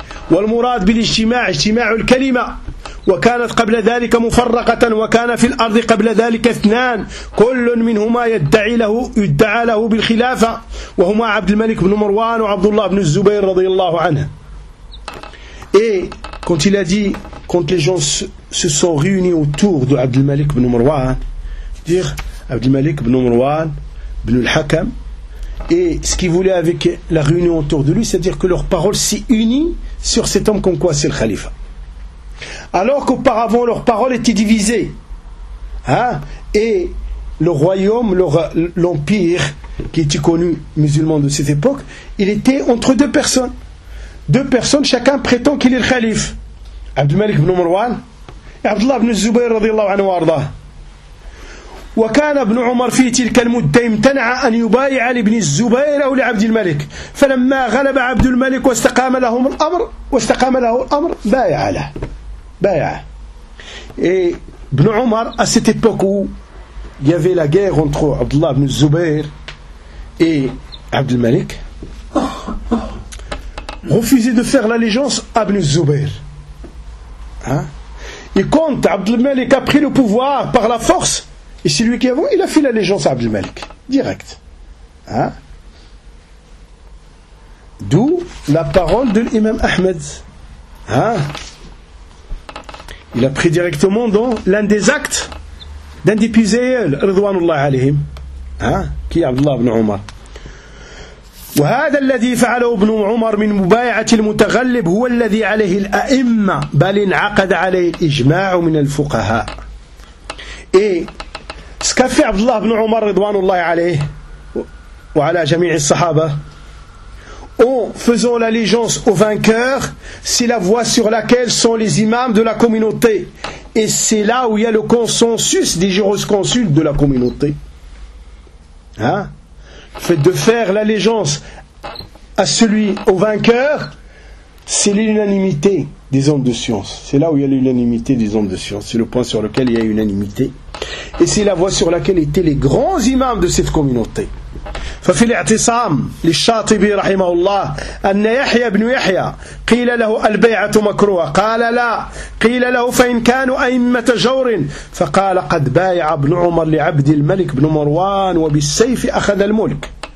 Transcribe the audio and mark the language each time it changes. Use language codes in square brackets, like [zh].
[ar] والمراد بالاجتماع اجتماع الكلمة وكانت قبل ذلك مفرقة وكان في الأرض قبل ذلك اثنان كل منهما يدعى له بالخلافة وهما عبد الملك بن مروان وعبد الله بن الزبير رضي الله عنه. [fr] Et quand il a dit, quand les gens se sont réunis autour de عبد الملك بن مروان, dire عبد الملك بن مروان بن الحكم, et ce qu'il voulait avec la réunion autour de lui, c'est-à-dire que leurs paroles s'est unies sur cet homme comme quoi c'est le khalifa. Alors qu'auparavant leurs paroles étaient divisées, hein, et le royaume, l'empire qui était connu musulman de cette époque, il était entre deux personnes. deux personnes, chacun prétend qu'il est le calife. [ar] عبد الملك بن مروان عبد الله بن الزبير رضي الله عنه وارضاه وكان ابن عمر في تلك المدة امتنع أن يبايع لابن الزبير أو لعبد الملك فلما غلب عبد الملك واستقام لهم الأمر واستقام له الأمر بايع له بايع ابن عمر [fr] à cette époque où il y avait la guerre entre عبد الله بن الزبير et عبد الملك refusait de faire l'allégeance à ابن الزبير. Hein? Et quand Abd al-Malik a pris le pouvoir par la force, et c'est lui qui avant, il a fait l'allégeance à Abd al-Malik, direct. Hein? D'où la parole de l'imam Ahmed. Hein? Il a pris directement dans l'un des actes d'un des pizéels, Ridwanullah alayhim, hein? Qui est Abdullah ibn Omar. [ar] وهذا الذي فعله ابن عمر من مبايعة المتغلب هو الذي عليه الأئمة بل انعقد عليه الإجماع من الفقهاء. إيه؟ سكفي عبد الله بن عمر رضوان الله عليه وعلى جميع الصحابة. [fr] En faisant l'allégeance au vainqueur, c'est la voie sur laquelle sont les imams de la communauté, et c'est là où il y a le consensus des jurisconsultes de la communauté. Hein? Fait de faire l'allégeance à celui, au vainqueur, c'est l'unanimité des hommes de science. C'est là où il y a l'unanimité des hommes de science. C'est le point sur lequel il y a unanimité. Et c'est la voie sur laquelle étaient les grands imams de cette communauté. [ar] ففي الاعتصام للشاطبي رحمه الله أن يحيى بن يحيى قيل له البيعة مكروه قال لا قيل له فإن كانوا أئمة جور فقال قد بايع ابن عمر لعبد الملك بن مروان وبالسيف أخذ الملك